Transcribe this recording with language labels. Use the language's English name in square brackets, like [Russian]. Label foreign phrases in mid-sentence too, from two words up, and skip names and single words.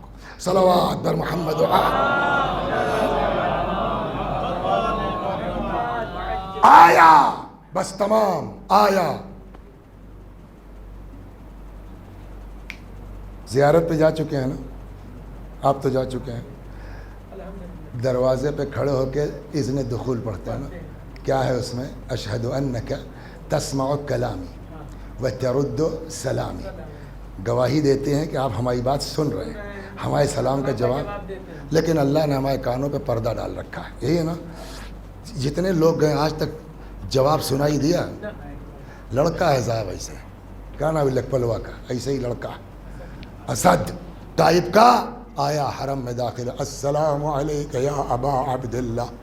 [Persian] صلوات بر محمد. [Urdu] آیا بس تمام آیا. زیارت پہ جا چکے ہیں نا آپ, تو جا چکے ہیں. دروازے پہ کھڑے ہو کے اذن دخول پڑھتے ہیں نا, کیا ہے اس میں؟ [Arabic] اشہد انک تسمع کلامی و ترد سلامی. [Urdu] گواہی دیتے ہیں کہ آپ ہماری بات سن رہے ہیں, ہمارے سلام کا جواب. لیکن اللہ نے ہمارے کانوں پہ پردہ ڈال رکھا ہے. یہی ہے نا, جتنے لوگ گئے آج تک جواب سنائی دیا. لڑکا ہے صاحب ایسے, کیا نام ہے لکھپلوا کا, ایسے ہی لڑکا اسد ٹائپ کا, آیا حرم میں داخل, [Arabic] السلام علیک یا ابا عبداللہ.